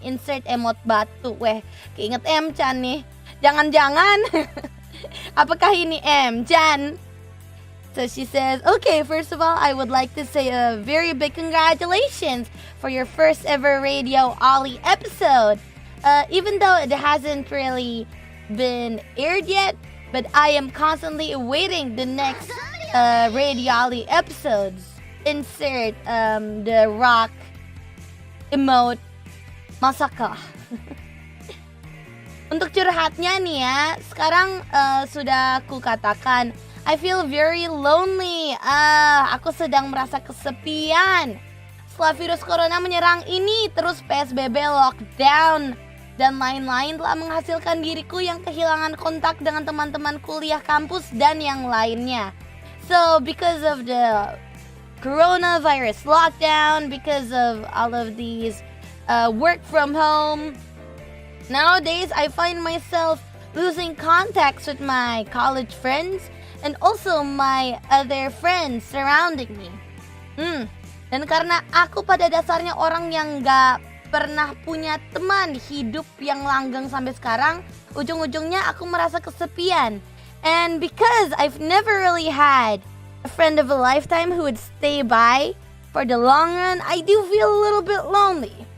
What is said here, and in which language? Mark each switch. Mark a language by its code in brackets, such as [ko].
[id] Insert emot batu. Keinget M-chan nih. Jangan-jangan apakah ini M-chan? [en] So she says, okay, first of all, I would like to say a very big congratulations for your first ever RADIOLLIE episode. Even though it hasn't really been aired yet, but I am constantly awaiting the next RADIOLLIE episodes. Insert the rock emote masaka. [id] Untuk curhatnya nih ya, sekarang sudah aku katakan, [en] I feel very lonely. [id] Aku sedang merasa kesepian. Setelah virus corona menyerang ini, terus PSBB, lockdown, dan lain-lain telah menghasilkan diriku yang kehilangan kontak dengan teman-teman kuliah kampus dan yang lainnya. [en] So, because of the coronavirus lockdown, because of all of these work from home, nowadays I find myself losing contacts with my college friends and also my other friends surrounding me. [id] Dan karena aku pada dasarnya orang yang gak pernah punya teman hidup yang langgeng sampai sekarang, ujung-ujungnya aku merasa kesepian. [en] And because I've never really had a friend of a lifetime who would stay by for the long run, I do feel a little bit lonely.